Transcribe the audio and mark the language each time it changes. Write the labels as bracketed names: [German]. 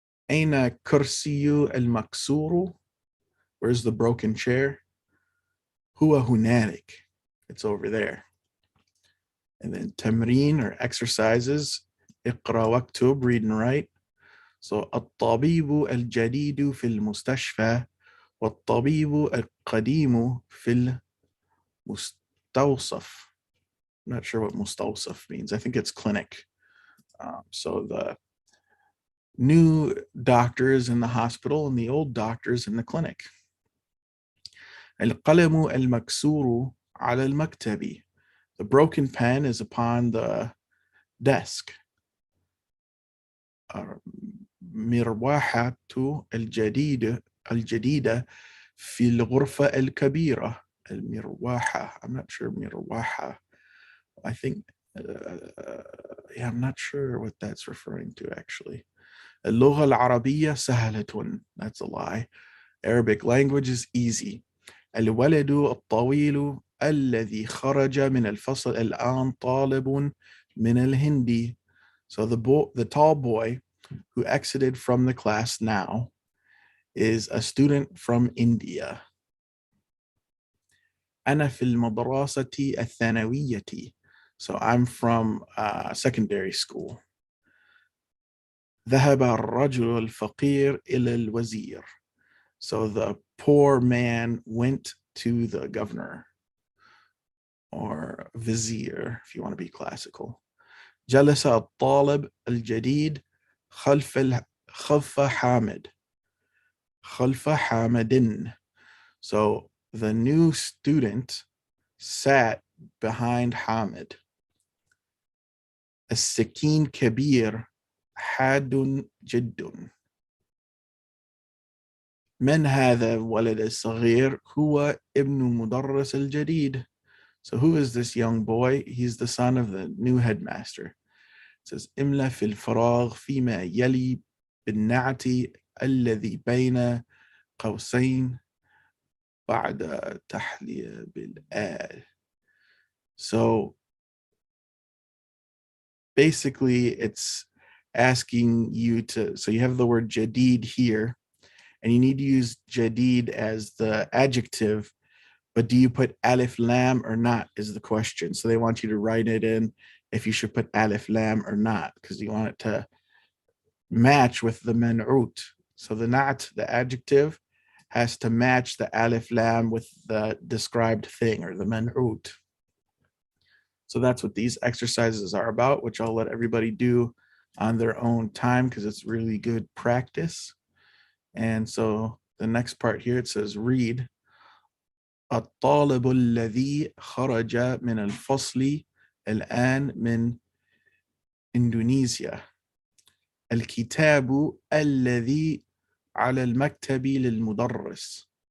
[Arabic] أين كرسي المكسور? [English] Where's the broken chair? [Arabic] هو هنالك. [English] It's over there. And then تمرين or exercises. [Arabic] اقرأ واكتب, [English] read and write. [Arabic] So الطبيب الجديد في المستشفى والطبيب القديم في مستوصف. [English] I'm not sure what mustawsaf means. I think it's clinic. So the new doctors in the hospital and the old doctors in the clinic. [Arabic] القلم المكسور على المكتب. [English] The broken pen is upon the desk. [Arabic] مروحة الجديدة في الغرفة الكبيرة. المروحة. [English] I'm not sure مروحة. I think, yeah, I'm not sure what that's referring to actually. [Arabic] اللغة العربية سهلة. [English] That's a lie. Arabic language is easy. [Arabic] الولد الطويل الذي خرج من الفصل الآن طالب من الهند. [English] So the tall boy who exited from the class now is a student from India. [Arabic] أنا في المدرسة الثانوية. [English] So I'm from secondary school. [Arabic] ذهب الرجل الفقير إلى الوزير. [English] So the poor man went to the governor or vizier, if you want to be classical. [Arabic] جلس الطالب الجديد خلف حامد. خلف حامد. [English] So the new student sat behind Hamid. [Arabic] السكين كبير حاد جد. من هذا الولد الصغير؟ هو ابن مدرس الجديد. [English] So who is this young boy? He's the son of the new headmaster. It says [Arabic] املأ في الفراغ فيما يلي بالنعت الذي بين قوسين بعد تحلية بالآل. [English] So basically it's asking you to, so you have the word jadid here, and you need to use jadid as the adjective, but do you put alif lam or not is the question. So they want you to write it in if you should put alif lam or not, because you want it to match with the man'ut. So the na'at, the adjective, has to match the alif lam with the described thing or the man'ut. So that's what these exercises are about, which I'll let everybody do on their own time because it's really good practice. And so the next part here, it says read. [Arabic] الطالب الذي خرج من الفصل الآن من إندونيسيا. الكتاب الذي على المكتب للمدرس.